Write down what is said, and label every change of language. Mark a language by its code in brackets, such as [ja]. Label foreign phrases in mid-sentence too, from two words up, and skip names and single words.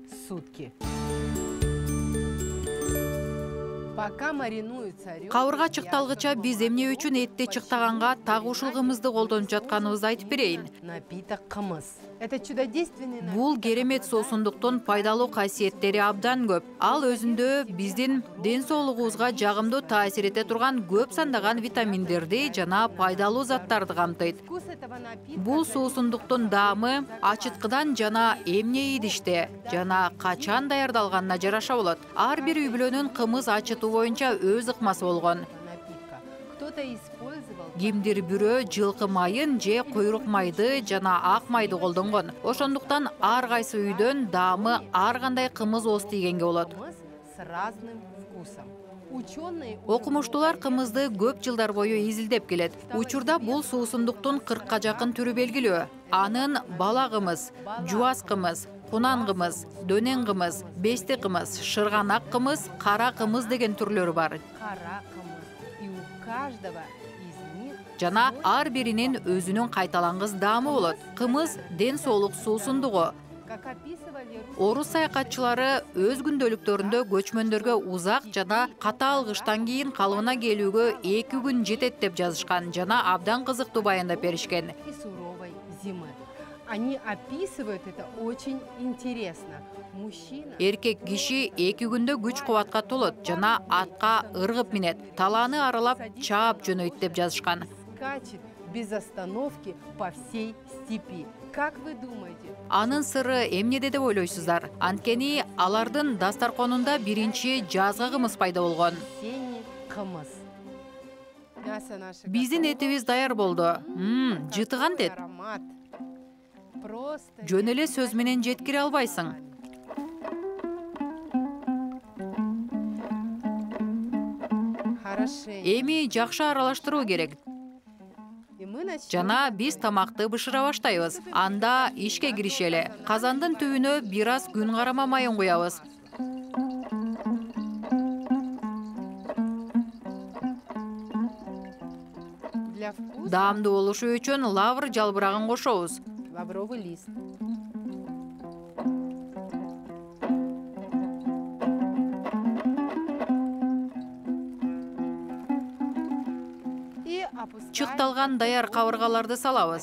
[ky] Кабырга чыкталгыча биз эмне үчүн этти чыктаганга так ушул кымызды колдонуп жатканыбызды айтып берейин. [ru] Это чудодейственный напиток. [ky] Бул керемет суусундуктун пайдалуу касиеттери абдан көп. Ал өзүндө биздин ден соолугубузга жагымдуу таасир эте турган көп сандаган витаминдерди жана пайдалуу заттарды камтыйт. [ru] Вкус этого напитка [ky] Бул суусундуктун даамы ачыткыдан жана эмне идиште жана качан даярдалганына жараша болот. Ар бир үй бүлөнүн кымыз ачытуу боюнча өз ыкмасы болгон. [ru] напитка. Кто-то использовал [ky] Кимдир бирөө жылкы майын же куйрук майды жана ак майды колдонгон. Ошондуктан ар кайсы үйдөн даамы ар кандай кымыз ооз тийгенге болот. [ru] кымыз с разным вкусом. Ученые [ky] Окумуштуулар кымызды көп жылдар бою изилдеп келет. Учурда бул суусундуктун 40ка жакын түрү белгилүү. Анын бала кымыз, жуас кымыз, кунан кымыз, дөнен кымыз, бести кымыз, шырганак кымыз, кара кымыз деген түрлөрү бар. кара кымыз. [ru] И у каждого из них [ky] Жана ар биринин өзүнүн кайталангыс даамы болот. Кымыз ден соолук суусундугу. [ru] как описывали [ky] Орус саякатчылары өз күндөлүктөрүндө көчмөндөргө узак жана катаал кыштан кийин калыбына келүүгө 2 күн жетет деп жазышкан жана абдан кызыктуу баяндап беришкен. [ru] и суровой зимы. Они описывают это очень интересно. Мужчина [ky] Эркек киши 2 күндө күч кубатка толот жана атка ыргып минет. Талааны аралап чаап жөнөйт деп жазышкан. [ru] скачет без остановки по всей степи. Как вы думаете? [ky] Анын сыры эмнеде деп ойлойсуздар? Анткени алардын дастарконунда биринчи жазгы кымыз пайда болгон. [ru] Осенний кымыз. Мясо наше [ky] Биздин [ru] готово. [ky] этибиз даяр болду. Жытыган дет. [ru] Аромат. Просто [ky] Жөн эле сөз менен жеткире албайсың. [ru] хорошенько. [ky] Эми жакшы аралаштыруу керек. [ru] И мы начнем. [ky] Жана биз тамакты бышыра баштайбыз. Анда ишке киришели. Казандын түбүнө бир аз күн карама майын куябыз. [ru] Для вкуса [ky] Даамдуу болушу үчүн лавр жалбырагын кошобуз. [ru] лавровый лист. И опускаем [ky] Чыкталган даяр кабыргаларды салабыз.